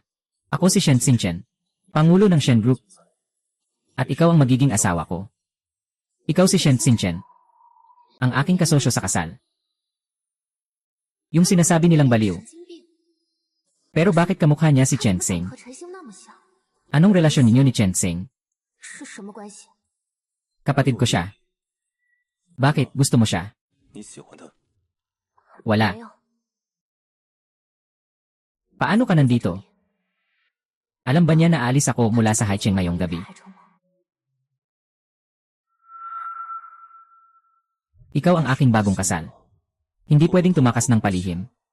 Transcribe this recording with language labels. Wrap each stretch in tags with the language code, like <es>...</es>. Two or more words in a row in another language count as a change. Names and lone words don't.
<tl>Ako si Shen Xingchen, Pangulo ng Shen Group. At ikaw ang magiging asawa ko. Ikaw si Shen Xingchen. Ang aking kasosyo sa kasal. Yung sinasabi nilang baliw. Pero bakit kamukha niya si Chen Xing?</tl> <zh>和陈星那么像，</zh> <tl>Anong relasyon ninyo ni Chen Xing?</tl> <zh>是什么关系？</zh> <tl>Kapatid ko siya. Bakit? Gusto mo siya?</tl> <zh>你喜欢他？</zh> <tl>Wala.</tl> <zh>没有，</zh> <tl>Paano ka nandito? Alam ba niya na aalis ako mula sa Haicheng ngayong gabi?</tl> <zh>海城吗？</zh> <tl>Ikaw ang aking bagong kasal. Hindi pwedeng tumakas ng palihim.</tl>